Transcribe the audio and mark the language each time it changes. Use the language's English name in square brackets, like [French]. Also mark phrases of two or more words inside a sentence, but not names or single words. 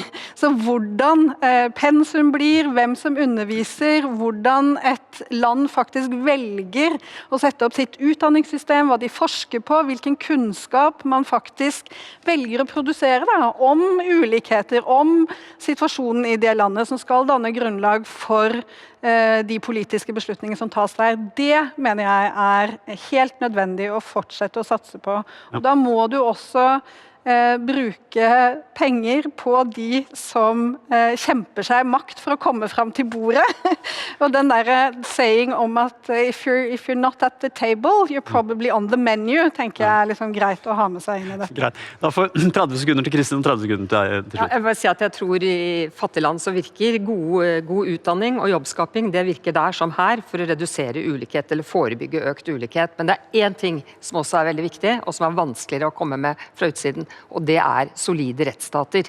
[Norwegian] Så hvordan pensum blir, hvem som underviser, hvordan et land faktisk velger å sette opp sitt utdanningssystem, hva de forsker på, hvilken kunnskap man faktisk velger å produsere om ulikheter, om situasjonen i det landet som skal danne grunnlag for de politiske beslutninger som tas der. Det mener jeg helt nødvendig å fortsette å satse på. Og da må du også bruke penger på de som kjemper seg makt for å komme frem til bordet. Og den der [English] saying [Norwegian] om at [English] if you're not at the table, you're probably on the menu, [Norwegian] tenker jeg liksom greit å ha med seg inn i dette. Greit. Da får 30 sekunder til Kristin og 30 sekunder til deg til slutt. Jeg vil bare si at jeg tror i fattige land så virker god utdanning og jobbskaping, det virker der som her for å redusere ulikhet eller forebygge økt ulikhet. Men det en ting som også veldig viktig, og som vanskeligere å komme med fra utsiden, og det solide rettsstater.